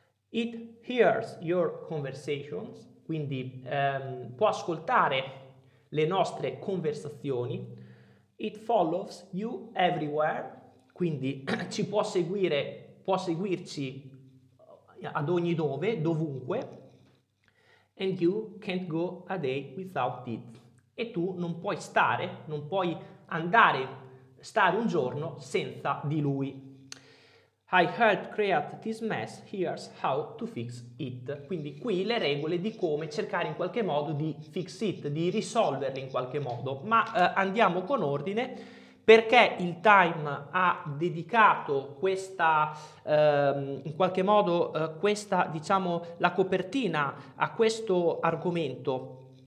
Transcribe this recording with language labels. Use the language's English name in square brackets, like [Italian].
[English] It hears your conversations, [Italian] quindi può ascoltare le nostre conversazioni. [English] It follows you everywhere, [Italian] quindi ci può seguire, può seguirci ad ogni dove, dovunque. [English] And you can't go a day without it. [Italian] E tu non puoi stare, non puoi andare, stare un giorno senza di lui. [English] I helped create this mess, here's how to fix it. [Italian] Quindi qui le regole di come cercare in qualche modo di [English] fix it, [Italian] di risolverle in qualche modo. Ma andiamo con ordine, perché il Time ha dedicato questa, in qualche modo, questa, diciamo, la copertina a questo argomento?